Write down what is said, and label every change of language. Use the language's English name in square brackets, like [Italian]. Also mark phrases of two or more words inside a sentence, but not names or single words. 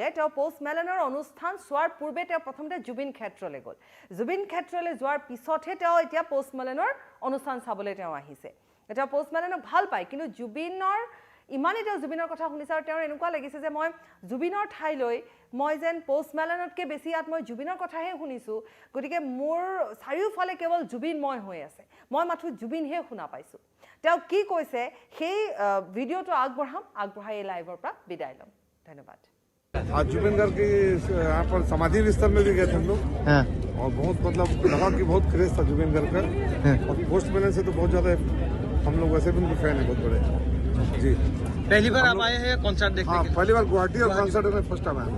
[Assamese] তেওঁ পষ্ট মেলনৰ অনুষ্ঠান চোৱাৰ পূৰ্বে তেওঁ প্ৰথমতে জুবিন ক্ষেত্ৰলৈ গ'ল জুবিন ক্ষেত্ৰলৈ যোৱাৰ পিছতহে তেওঁ এতিয়া পষ্ট মেলনৰ অনুষ্ঠান চাবলৈ তেওঁ আহিছে তেওঁ পষ্ট মেলনক ভাল পায় কিন্তু জুবিনৰ ইমানেই তেওঁ জুবিনৰ কথা শুনিছে আৰু তেওঁৰ এনেকুৱা লাগিছে যে মই জুবিনৰ ঠাইলৈ মই যেন পষ্ট মেলনতকৈ বেছি ইয়াত মই জুবিনৰ কথাহে শুনিছোঁ গতিকে মোৰ চাৰিওফালে কেৱল জুবিনময় হৈ আছে মই মাথো জুবিনহে শুনা পাইছোঁ তেওঁ কি কৈছে সেই ভিডিঅ'টো আগবঢ়াই এই লাইভৰ পৰা বিদায় ল'ম ধন্যবাদ [Hindi] आज जुबिन गार्ग की यहाँ पर समाधि स्थल में भी गए थे हम लोग और बहुत मतलब लगा कि बहुत क्रेज था जुबिन गार्ग का और पोस्ट मेलन से तो बहुत ज्यादा हम लोग वैसे भी उनके फैन है बहुत बड़े जी पहली बार आप आए हैं कॉन्सर्ट देखने हाँ के लिए? पहली बार गुवाहाटी और कॉन्सर्ट में [English] first time [Hindi] आया